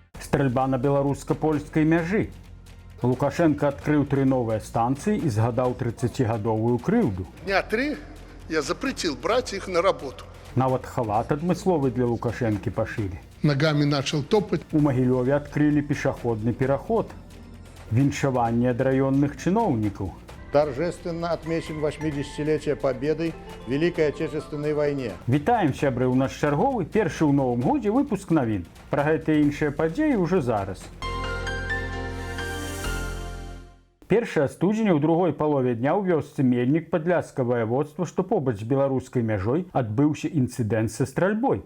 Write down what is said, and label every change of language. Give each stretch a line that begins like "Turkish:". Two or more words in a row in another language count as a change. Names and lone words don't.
Belarusian: Стрельба на беларуска-польскай мяжы. Лукашенко адкрыў 3 новыя станцыі і згадаў 30гадовую крыўду.
Russian: Дня 3 я запретил брать их на работу.
Belarusian: Нават халат адмысловы для Лукашэнкі пашылі.
Russian: Ногами начал топать.
Belarusian: У Магілёве адкрылі пешаходны пераход. Віншаванне ад раённых чыноўнікаў.
Russian: Торжественно отмечен 80-летие Победы в Великой Отечественной войне.
Belarusian: Вітаем, сябры, у наш чарговы першы ў новым годзе выпуск навін. Пра гэтыя іншыя падзеі ўжо зараз. 1 студзеня ў другой палове дня ў вёсцы Мельнік Падляшскае ваяводства, што побач з беларускай мяжой, адбыўся інцыдэнт са стральбой.